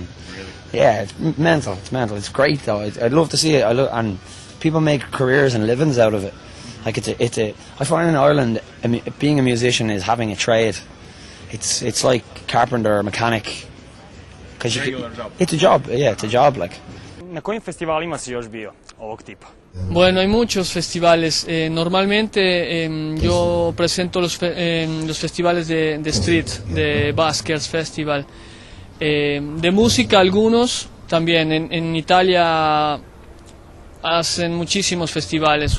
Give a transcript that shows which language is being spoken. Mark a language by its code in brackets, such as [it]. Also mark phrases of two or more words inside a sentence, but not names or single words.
[en] Yeah, it's mental. It's mental. It's great though. I'd love to see it. And people make careers and livings out of it. Like I find in Ireland, being a musician is having a trade. It's like carpenter or mechanic. Regular job. It's a job. Yeah, it's a job. Like. [sr] Na kojim festivalima si još bio ovog tipa? [es] Bueno, hay muchos festivales. Normalmente yo presento los festivales de street, de Baskers Festival. De música algunos, también en Italia hacen muchísimos festivales.